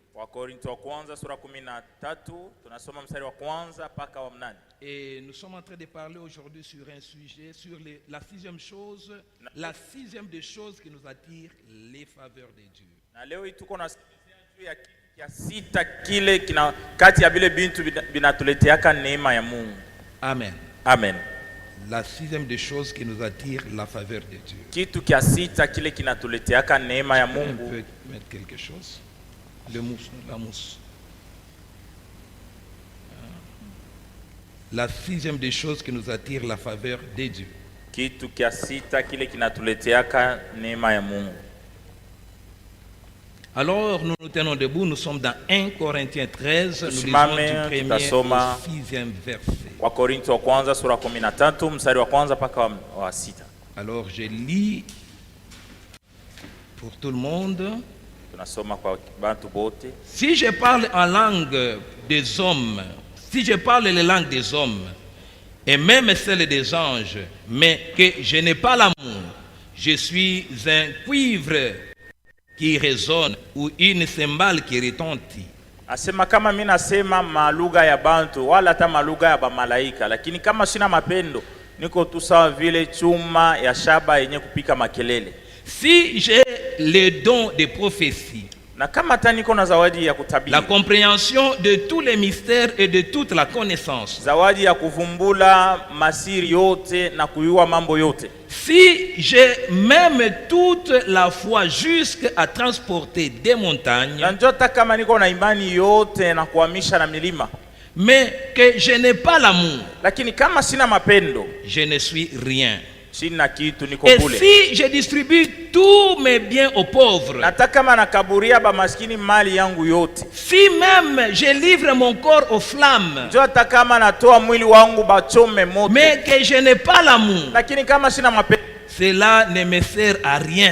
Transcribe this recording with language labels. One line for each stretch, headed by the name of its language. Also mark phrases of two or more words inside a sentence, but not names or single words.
French: Et nous sommes en train de parler aujourd'hui sur un sujet, sur la sixième chose, la sixième des choses qui nous attire, les faveurs de Dieu. Amen. Amen. La sixième des choses qui nous attire, la faveur de Dieu.
Swahili: Kitu kia sita kile kinatuleteaka neema ya Mungu.
French: On peut mettre quelque chose. Le mousse, la mousse. La sixième des choses qui nous attire, la faveur de Dieu. Kitu kia sita kile kinatuleteaka neema ya Mungu. Alors nous nous tenons debout, nous sommes dans 1 Corinthiens 13, nous lisons du premier au 6e verset. Alors je lis pour tout le monde. Si je parle en langue des hommes, si je parle les langues des hommes, et même celle des anges, mais que je n'ai pas l'amour, je suis un cuivre qui résonne ou une cymbale qui retentit.
Swahili: Asema kama mimi nasema malugha ya bantu wala hata malugha ya bamalaika, lakini kama sina mapendo niko tu sawa vile chuma ya shaba yenye kupika makelele.
French: Si j'ai le don de prophétie,
Swahili: na kama hata niko na zawadi ya kutabiri,
French: la compréhension de tous les mystères et de toute la connaissance,
Swahili: zawadi ya kuvumbula masiri yote na kuyua mambo yote.
French: Si j'ai même toute la foi jusqu'à transporter des montagnes, mais que je n'ai pas l'amour, je ne suis rien. Et si je distribue tous mes biens aux pauvres, si même je livre mon corps aux flammes, mais que je n'ai pas l'amour, cela ne me sert à rien.